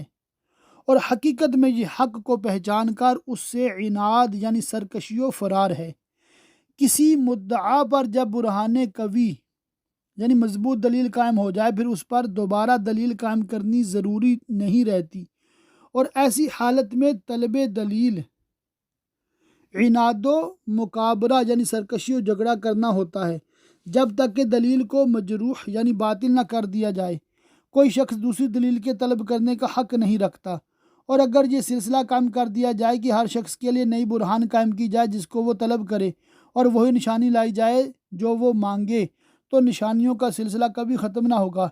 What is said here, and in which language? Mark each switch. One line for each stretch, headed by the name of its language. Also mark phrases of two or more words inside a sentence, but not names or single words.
Urdu: اور حقیقت میں یہ حق کو پہچان کر اس سے عناد یعنی سرکشی و فرار ہے۔ کسی مدعا پر جب برہان قوی یعنی مضبوط دلیل قائم ہو جائے، پھر اس پر دوبارہ دلیل قائم کرنی ضروری نہیں رہتی، اور ایسی حالت میں طلب دلیل عناد و مکابرہ یعنی سرکشی و جھگڑا کرنا ہوتا ہے، جب تک کہ دلیل کو مجروح یعنی باطل نہ کر دیا جائے۔ کوئی شخص دوسری دلیل کے طلب کرنے کا حق نہیں رکھتا، اور اگر یہ سلسلہ قائم کر دیا جائے کہ ہر شخص کے لیے نئی برہان قائم کی جائے جس کو وہ طلب کرے، اور وہی نشانی لائی جائے جو وہ مانگے، تو نشانیوں کا سلسلہ کبھی ختم نہ ہوگا۔